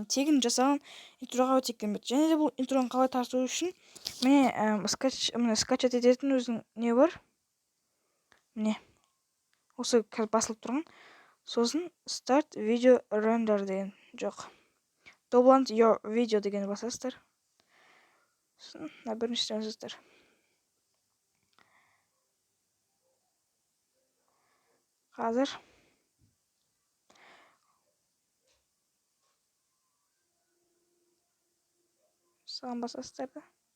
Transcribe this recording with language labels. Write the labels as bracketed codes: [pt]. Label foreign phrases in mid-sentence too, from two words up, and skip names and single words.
[kk] Тегін жасаған интроға өте керемет. Және де бұл интроны қалай тарту үшін міне скачать ететін өзінің не бар. Міне. Осы қазір басылып тұрған. Сосын [en] start video render [kk] деген жоқ. [en] Download your video [kk] деген басасыздар. Сосын біріншіден жазасыздар. Қазір саған басасыздар да.